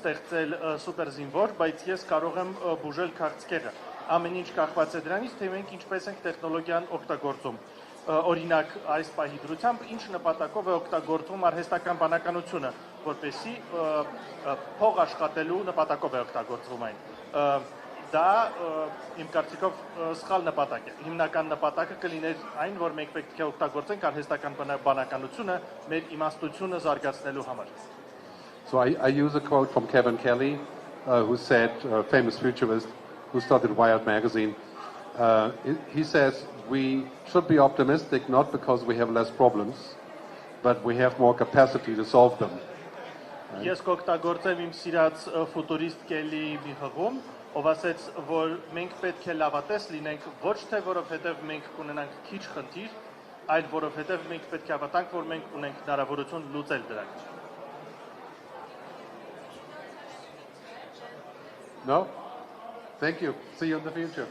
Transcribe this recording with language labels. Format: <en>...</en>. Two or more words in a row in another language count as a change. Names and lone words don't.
<hy>ստեղծել սուպերզինվոր, բայց ես կարող եմ բուժել քաղցկեղը։ Ամեն ինչ կախված է դրանից, թե մենք ինչպես ենք տեխնոլոգիան օգտագործում։ Օրինակ այս պահի դրությամբ ինչ նպատակով է օգտագործվում արհեստական բանականությունը, որպեսզի փող աշխատելու նպատակով է օգտագործվում այն։ Դա իմ կարծիքով սխալ նպատակ է։ Հիմնական նպատակը կլիներ այն, որ մենք պետք է օգտագործենք արհեստական բանականությունը մեր իմաստությունը զարգացնելու համար։</hy> <en>So I use a quote from Kevin Kelly, who said, famous futurist who started Wired magazine. He says, we should be optimistic not because we have less problems, but we have more capacity to solve them.</en> <hy>Ես կօգտագործեմ իմ սիրած ֆուտուրիստ Կելի մի հղում, ով ասեց, որ մենք պետք է լավատես լինենք ոչ թե որովհետև մենք կունենանք քիչ խնդիր, այլ որովհետև մենք պետք է հավատանք, որ մենք ունենք հնարավորություն լուծել դրանք։</hy> <en>No? Thank you. See you in the future.</en>